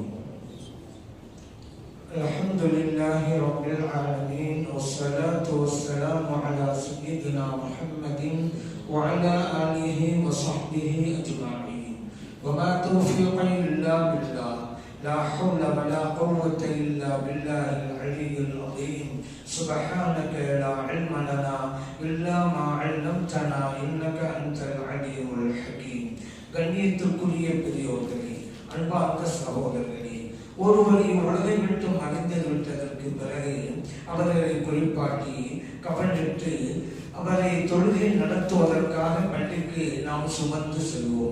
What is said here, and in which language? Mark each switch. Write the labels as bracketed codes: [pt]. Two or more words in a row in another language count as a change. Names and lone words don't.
[ar] الحمد لله رب العالمين والصلاة والسلام على سيدنا محمد وعلى آله وصحبه أجمعين. وما توفيقي إلا بالله، لا حول ولا قوة إلا بالله العلي العظيم. سبحانك لا علم لنا إلا ما علمتنا إنك أنت العليم الحكيم. [ta] கண்ணியத்திற்குரிய பெரியோர்களே, அன்பார்ந்த சகோதரர்களே, ஒருவரை உலகை விட்டு மறைந்து விட்டதற்கு பிறகு அவர்களை குறிப்பாட்டி கவனிட்டு அவரை தொழுகை நடத்துவதற்காக பள்ளிக்கு நாம் சுமந்து செல்வோம்.